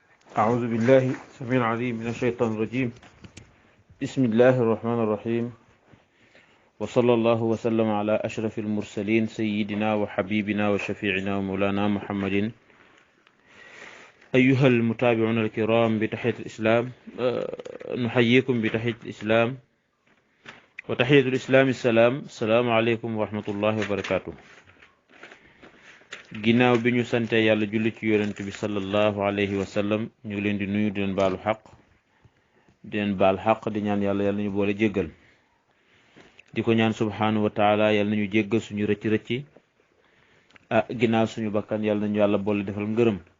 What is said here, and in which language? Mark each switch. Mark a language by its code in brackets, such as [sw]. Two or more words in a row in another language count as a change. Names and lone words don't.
[ar] أعوذ بالله السميع العليم من الشيطان الرجيم. بسم الله الرحمن الرحيم، وصلى الله وسلم على أشرف المرسلين سيدنا وحبيبنا وشفيعنا ومولانا محمد. أيها المتابعون الكرام بتحية الإسلام، نحييكم بتحية الإسلام، وتحية الإسلام السلام عليكم ورحمة الله وبركاته. [wo] ginnaaw bi ñu sante yàlla julli ci yonent bi [ar] صلى الله عليه وسلم, [wo] ñu ngi leen di nuyu di leen baalu xaq di ñaan yàlla ñu boole jéggal, di ko ñaan [ar] سبحانه وتعالى [wo] yàlla nañu jéggal suñu rëcc ginnaaw suñu bakkan yàlla nañu yàlla boole defal ngërëm.